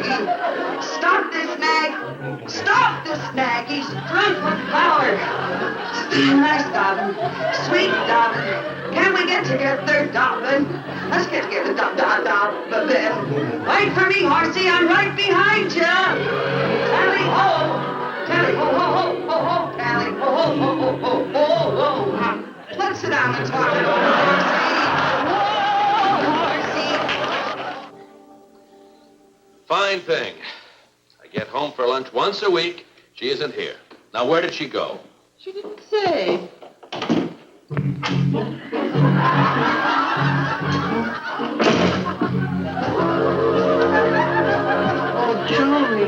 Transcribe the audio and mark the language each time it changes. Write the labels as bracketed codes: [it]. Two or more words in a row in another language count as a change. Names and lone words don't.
[en] Stop this nag. Stop this nag. He's drunk with power. Nice, Dobbin. Sweet Dobbin. Can we get together, Dobbin? Let's get together, Dobbin. Wait for me, horsey. I'm right behind you. Tally ho. Tally ho, ho, ho, ho, ho. Tally ho, ho, ho, ho, ho, ho, ho. Let's sit down and talk it over, horsey. Whoa, horsey. Fine thing. I get home for lunch once a week. She isn't here. Now, where did she go? She didn't say. Oh, Johnny.